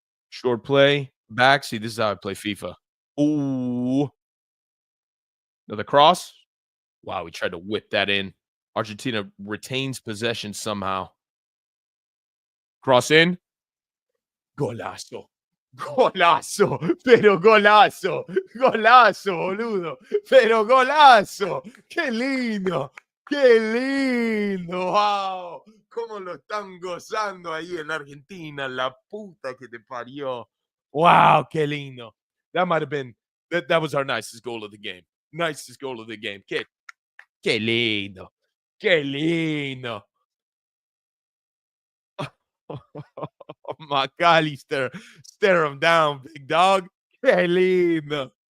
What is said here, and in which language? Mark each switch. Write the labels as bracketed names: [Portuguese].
[English] Short play. Back. See, this is how I play FIFA. Ooh. Another cross. Wow, he tried to whip that in. Argentina retains possession somehow. Cross in. Golazo. [Spanish] Golazo, pero golazo, golazo, boludo, pero golazo, qué lindo, qué lindo, wow, cómo lo están gozando ahí en Argentina, la puta que te parió, wow, qué lindo. [English] That might have been that was our nicest goal of the game, nicest goal of the game. [Spanish] Qué lindo, qué lindo. [English] McAllister, stare him down, big dog. [Spanish] Qué lindo.